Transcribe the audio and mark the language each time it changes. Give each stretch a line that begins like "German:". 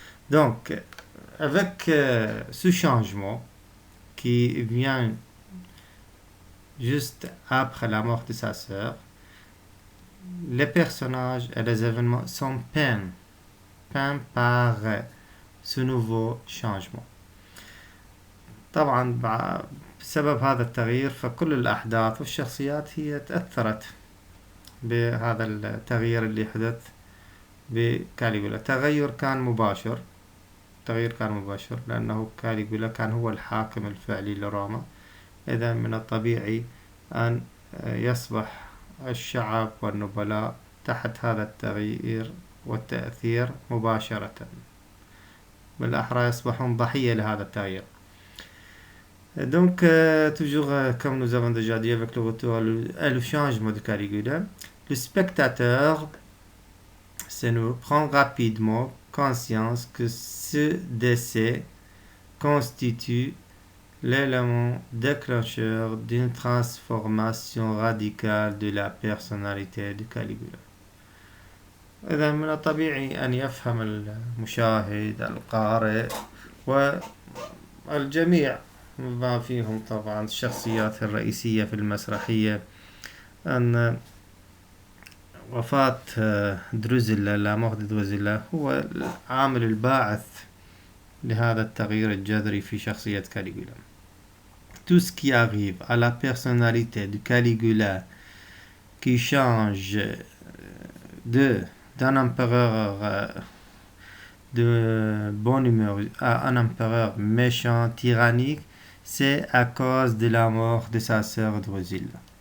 French: Donc, avec ce changement qui vient juste après la mort de sa sœur, les personnages et les événements sont peints par ce nouveau changement.
Arabic: طبعا بسبب هذا التغيير فكل الأحداث والشخصيات هي تأثرت بهذا التغيير اللي حدث بكاليغولا. التغيير كان مباشر لأنه كاليغولا كان هو الحاكم الفعلي لروما. إذا من الطبيعي أن يصبح الشعب والنبلاء تحت هذا التغيير والتأثير مباشرة، بالأحرى يصبحون ضحية لهذا التغيير.
French: Donc, toujours comme nous avons déjà dit avec le retour et le changement de Caligula, le spectateur prend rapidement conscience que ce décès constitue l'élément déclencheur d'une transformation radicale de la personnalité de Caligula.
Arabic: إذا من الطبيعي أن يفهم المشاهد القارئ والجميع ما فيهم طبعا الشخصيات الرئيسية في المسرحية أن وفاة دروزيلا، لا مort de دروزيلا، هو العامل الباعث لهذا التغيير الجذري في شخصية كاليغولا.
French: Tout ce qui arrive à la personnalité de Caligula qui change d'un empereur de bonne humeur à un empereur méchant, tyrannique, c'est à cause de la mort de sa sœur Drusilla.